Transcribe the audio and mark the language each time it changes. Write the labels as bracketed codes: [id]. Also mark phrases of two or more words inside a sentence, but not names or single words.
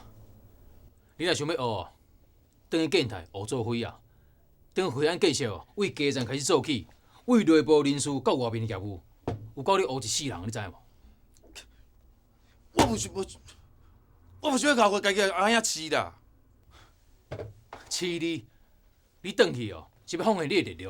[nan] 你若想要学，等去建台学做伙啊，等会案建设哦，为基层开始做起，为内部人事到外面业务，有够你学一世人，你知无？我不想要搞我家己安遐饲啦。饲你转去哦，是要奉献你的力量。